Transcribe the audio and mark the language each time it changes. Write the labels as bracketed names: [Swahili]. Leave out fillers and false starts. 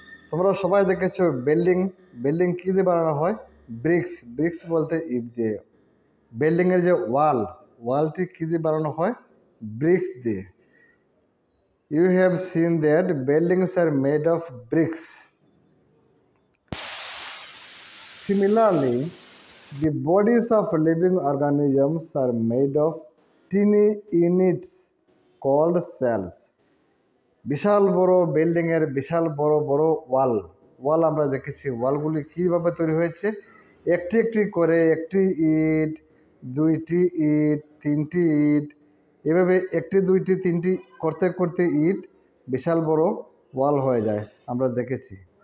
[Bangla] তোমরা সবাই দেখেছো বিল্ডিং কী দিয়ে বানানো হয়? ব্রিক্স বলতে ইট দিয়ে। বিল্ডিংয়ের যে ওয়ালটি কী দিয়ে বানানো হয়? ব্রিক্স দিয়ে। [English] You have seen that buildings are made of bricks. Similarly, the bodies of living organisms are made of tiny units called cells. [Bangla] বিশাল বড় বিল্ডিংয়ের বিশাল বড় বড় ওয়াল আমরা দেখেছি। ওয়ালগুলি কীভাবে তৈরি হয়েছে? একটি একটি করে, একটি ইট, 2টি ইট, 3টি ইট, এভাবে 1টি 2টি 3টি করতে করতে ইট বিশাল বড় ওয়াল হয়ে যায়, আমরা দেখেছি।